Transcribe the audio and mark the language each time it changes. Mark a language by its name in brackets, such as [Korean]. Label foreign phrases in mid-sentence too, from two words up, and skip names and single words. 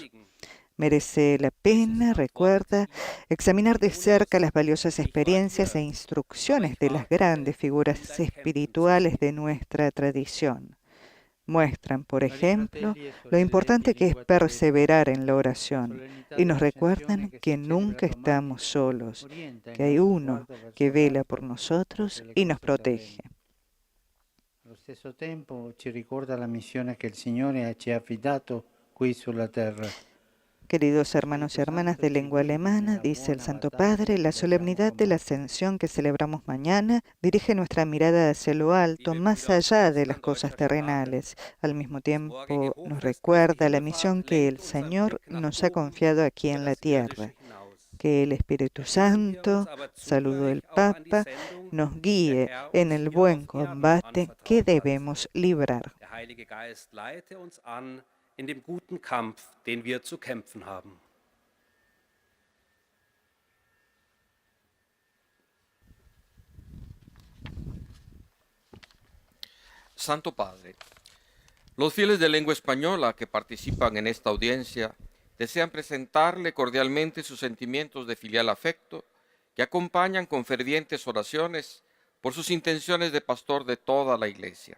[Spanish] Merece la pena, recuerda, examinar de cerca las valiosas experiencias e instrucciones de las grandes figuras espirituales de nuestra tradición. Muestran, por ejemplo, lo importante que es perseverar en la oración y nos recuerdan que nunca estamos solos, que hay uno que vela por nosotros y nos protege. [Italian] Allo stesso tempo ci ricorda la missione che il Signore ci ha affidato qui sulla terra. [Spanish] Queridos hermanos y hermanas de lengua alemana, dice el Santo Padre, la solemnidad de la Ascensión que celebramos mañana dirige nuestra mirada hacia lo alto, más allá de las cosas terrenales. Al mismo tiempo nos recuerda la misión que el Señor nos ha confiado aquí en la tierra. Que el Espíritu Santo, saludo el Papa, nos guíe en el buen combate que debemos librar. [German] In dem guten Kampf, den wir zu kämpfen haben. [Spanish] Santo Padre, los fieles de lengua española que participan en esta audiencia desean presentarle cordialmente sus sentimientos de filial afecto que acompañan con fervientes oraciones por sus intenciones de pastor de toda la Iglesia.